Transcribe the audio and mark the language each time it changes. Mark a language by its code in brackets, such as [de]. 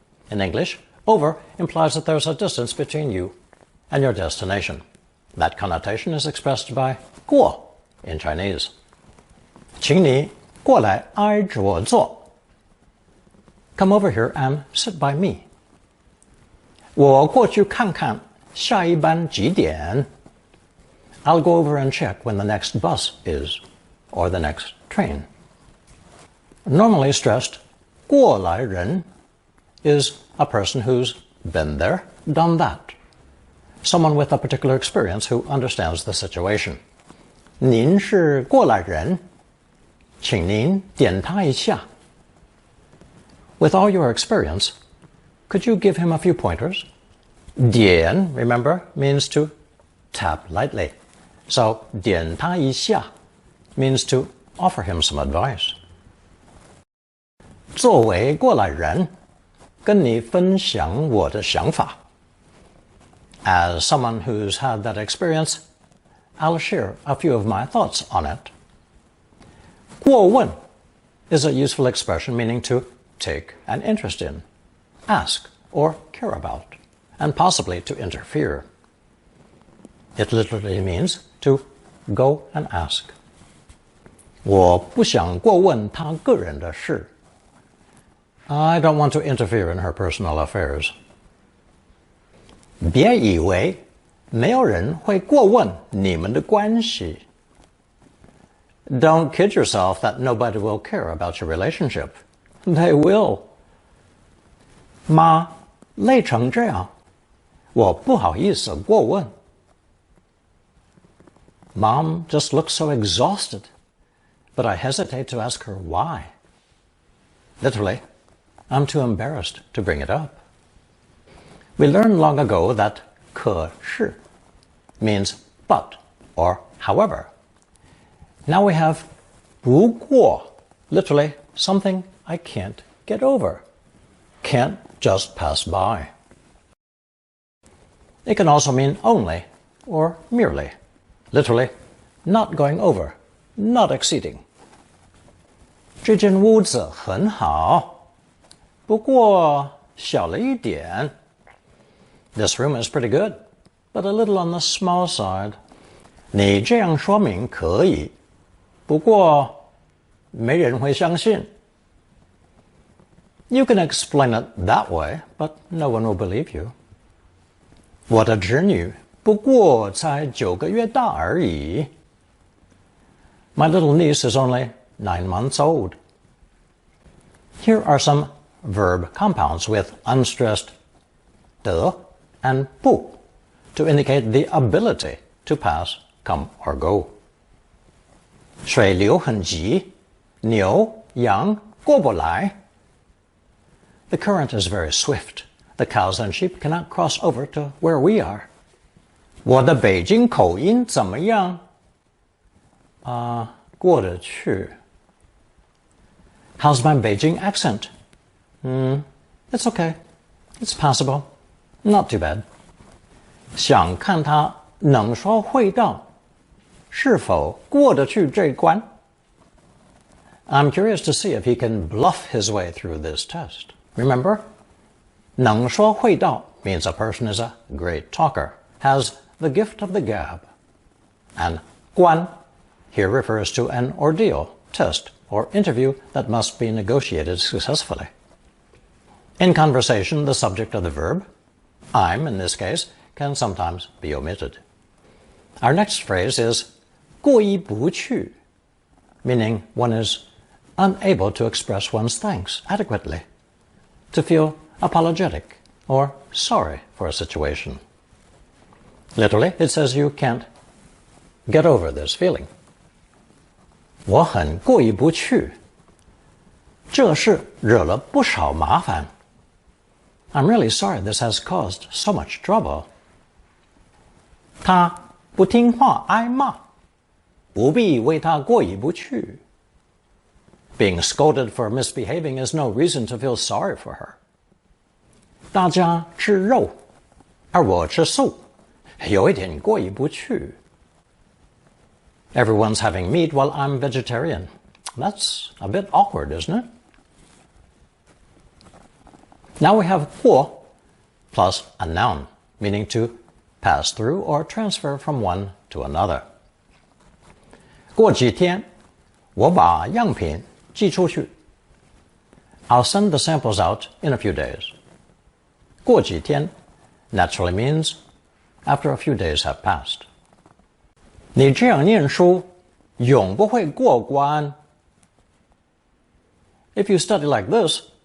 [en] In English, over implies that there's a distance between you and your destination. That connotation is expressed by 过 in Chinese. [zh] 请你过来挨着我坐. [en] Come over here and sit by me. [zh] 我过去看看下一班几点. [en] I'll go over and check when the next bus is, or the next train. Normally stressed, 过来人 is a person who's been there, done that. Someone with a particular experience who understands the situation. [zh] 您是过来人，请您点他一下。 [en] With all your experience, could you give him a few pointers? 点, remember, means to tap lightly. So 点他一下 means to offer him some advice. [zh] 作为过来人，跟你分享我的想法。 [en] As someone who's had that experience, I'll share a few of my thoughts on it. 过问 is a useful expression meaning to take an interest in, ask or care about, and possibly to interfere. It literally means to go and ask. [zh] 我不想过问他个人的事。 [en] I don't want to interfere in her personal affairs. [zh] 别以为没有人会过问你们的关系。 [en] Don't kid yourself that nobody will care about your relationship. They will. [zh] 妈，累成这样，我不好意思过问。 [en] Mom just looks so exhausted, but I hesitate to ask her why. Literally, I'm too embarrassed to bring it up. We learned long ago that 可是 means but or however. Now we have 不过, literally something I can't get over, can't just pass by. It can also mean only or merely, literally not going over, not exceeding. [zh] 这间屋子很好，不过小了一点。 [en] This room is pretty good, but a little on the small side. [zh] 你这样说明可以，不过没人会相信。 [en] You can explain it that way, but no one will believe you. [zh] 我的侄女不过才9个月大而已。 [en] My little niece is only 9 months old. Here are some verb compounds with unstressed 的 and 不 to indicate the ability to pass, come, or go. [zh] 水流很急，牛羊过不来。 [en] The current is very swift. The cows and sheep cannot cross over to where we are. [zh] 我的北京口音怎么样？过得去。 [en] How's my Beijing accent? It's okay. It's passable. Not too bad. [zh] 想看他能说会道，是否过得去这关？ [en] I'm curious to see if he can bluff his way through this test. Remember, 能说会道 means a person is a great talker, has the gift of the gab. And 关 here refers to an ordeal, test, or interview that must be negotiated successfully. In conversation, the subject of the verb, I'm in this case, can sometimes be omitted. Our next phrase is 过意不去, meaning one is unable to express one's thanks adequately, to feel apologetic or sorry for a situation. Literally, it says you can't get over this feeling. [zh] 我很过意不去，这事惹了不少麻烦。 [en] I'm really sorry this has caused so much trouble. [zh] 他不听话挨骂，不必为他过意不去。 [en] Being scolded for misbehaving is no reason to feel sorry for her. [zh] 大家吃肉，而我吃素，有一点过意不去。 [en] Everyone's having meat while I'm vegetarian. That's a bit awkward, isn't it? Now we have 过 plus a noun, meaning to pass through or transfer from one to another. [zh] 过几天，我把样品寄出去。 [en] I'll send the samples out in a few days. 过几天 naturally means after a few days have passed. [zh] 你这样念书，永不会过关。 [en] If you study like this,